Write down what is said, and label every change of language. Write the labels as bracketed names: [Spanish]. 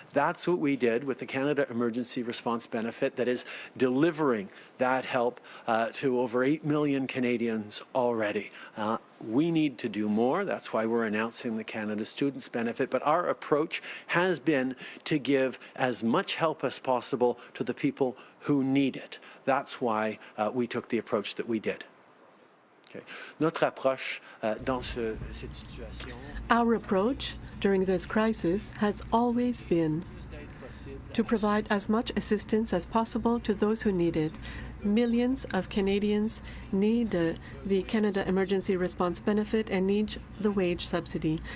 [English] That's what we did with the Canada Emergency Response Benefit, that is delivering that help to over 8 million Canadians already. We need to do more. That's why we're announcing the Canada Students Benefit. But our approach has been to give as much help as possible to the people who need it. That's why we took the approach that we did. Okay. [French] Notre approche dans cette situation. [English] Our approach during this crisis has always been to provide as much assistance as possible to those who need it. Millions of Canadians need the Canada Emergency Response Benefit and need the wage subsidy.